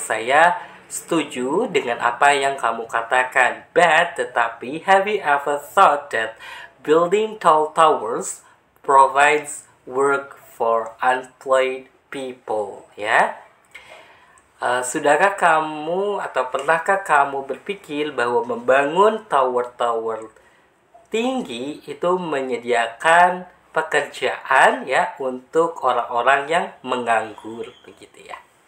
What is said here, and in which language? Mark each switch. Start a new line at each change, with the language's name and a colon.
Indonesian: Saya setuju dengan apa yang kamu katakan.
English: But, tetapi, have you ever thought that building tall towers provides work for unemployed people?
Indonesian: Ya. Sudahkah kamu atau pernahkah kamu berpikir bahwa membangun tower-tower tinggi itu menyediakan pekerjaan ya untuk orang-orang yang menganggur, begitu ya.